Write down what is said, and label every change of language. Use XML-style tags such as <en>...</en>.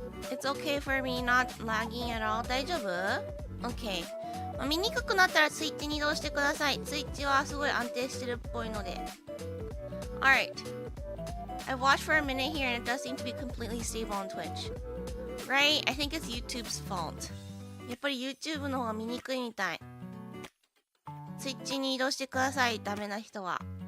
<en>It's okay for me not lagging at all.</en> <ja>大丈夫？OK。見にくくなったらツイッチに移動してください。ツイッチはすごい安定してるっぽいので。</ja> <en>Alright. I've watched for a minute here and it does seem to be completely stable on Twitch. Right? I think it's YouTube's fault.</en> <ja>やっぱり YouTube の方が見にくいみたい。ツイッチに移動してください。ダメな人は。</ja>